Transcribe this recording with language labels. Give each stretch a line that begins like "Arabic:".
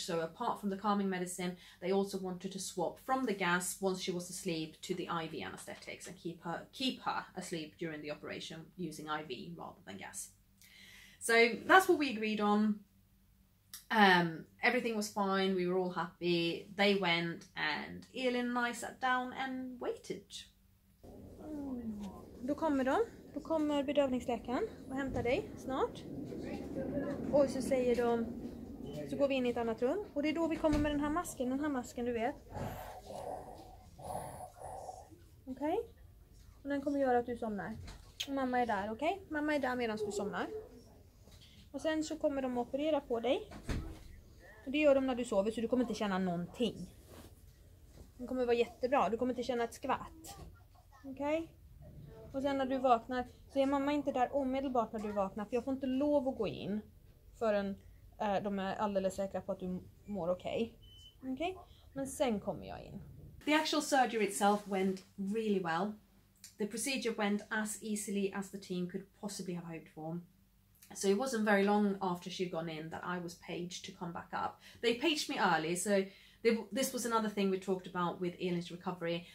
English: So apart from the calming medicine, they also wanted to swap from the gas once she was asleep to the IV anaesthetics and keep her asleep during the operation using IV rather than gas. So that's what we agreed on. Everything was fine. We were all happy. They went and Elin and I sat down and waited.
Swedish: Då kommer de. Då kommer bedövningsläkaren och hämtar dig snart. Och så säger de, så går vi in i ett annat rum. Och det är då vi kommer med den här masken du vet. Okej? Och den kommer göra att du somnar. Och mamma är där, okej? Mamma är där medan du somnar. Och sen så kommer de operera på dig. Och det gör de när du sover, så du kommer inte känna någonting. Det kommer vara jättebra, du kommer inte känna ett skvatt. Okej? Och sen när du vaknar, så är mamma inte där omedelbart när du vaknar. För jag får inte lov att gå in förrän de är alldeles säkra på att du mår okej. Okej? Men sen kommer jag in.
English: The actual surgery itself went really well. The procedure went as easily as the team could possibly have hoped for. So it wasn't very long after she'd gone in that I was paged to come back up. They paged me early, so this was another thing we talked about with Elin's recovery.